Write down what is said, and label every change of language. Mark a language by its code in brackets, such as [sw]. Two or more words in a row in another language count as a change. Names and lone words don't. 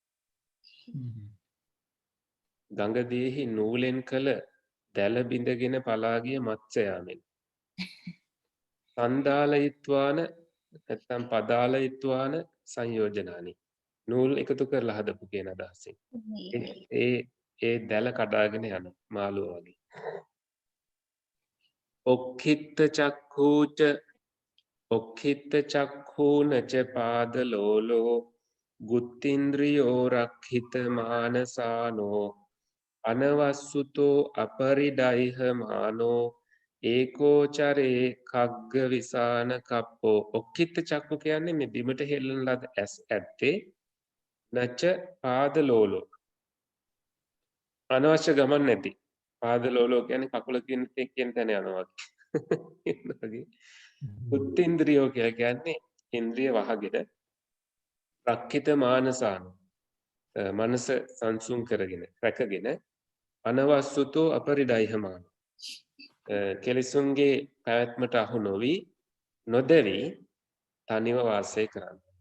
[si] ගඟදීහි නූලෙන් කළ දැල බිඳගෙන පලාගිය මත්ස්‍යයාමෙන්. [pi] සන්දාලයිත්වාන නැත්තම් පදාලයිත්වාන සංයෝජනානි. [si] නූල් එකතු කරලා හදපු කියන අදහසින්. ඒ දැල කඩාගෙන යන මාළුව වගේ. [pi] ඔක්ඛිත්ත චක්ඛූච ඔක්ඛිත්ත චක්ඛූනච පාදලෝලෝ ගුත්තින්ද්‍රියෝ රක්ඛිත මානසානෝ අනවස්සුතෝ අපරිඩයිහ මානෝ ඒකෝචරේ කග්ග විසාන කප්පෝ. ඔක්ඛිත්ත චක්ඛු [si] කියන්නේ මේ බිමට හෙල්ලන ලද ඇස් ඇත්තේ [pi] නච පාදලෝලෝ [si] අනවශ්‍ය ගමන් නැති. පාදලෝලෝ කියන්නේ කකුල කියන තැන යනවා වගේ. බුද්ධින්ද්‍රියෝ කියන්නේ ඉන්ද්‍රිය වහගෙන [pi] රක්ඛිත මානසාන [si] මනස සංසුන් කරගෙන රැකගෙන [pi] අනවස්සුතෝ අපරිඩයිහමාන [si] කෙලෙසුන්ගේ පැවැත්මට අහු නොවි නොදැවි තනිව වාසය කරන්න.